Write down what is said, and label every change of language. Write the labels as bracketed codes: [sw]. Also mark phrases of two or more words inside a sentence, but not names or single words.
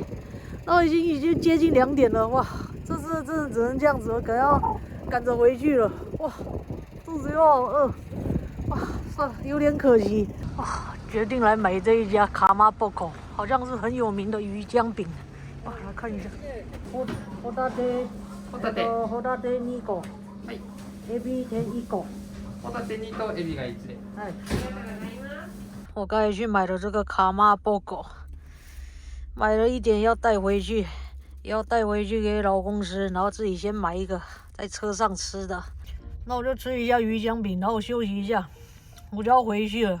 [zh] 然后已经接近2点了，哇，这次真的只能这样子了，可能要赶着回去了。哇，肚子又好饿。哇，算了，有点可惜。哇，决定来买这一家卡玛波口，好像是很有名的鱼浆饼。哇，来看一下。 [ja] ホタテ2個。はい。エビ天1個。ホタテ2とエビが1で。はい。 [zh] 我刚才去买了这个卡玛波口，买了一点要带回去，也要带回去给老公吃，然后自己先买一个在车上吃的。那我就吃一下鱼浆饼，然后休息一下，我就要回去了。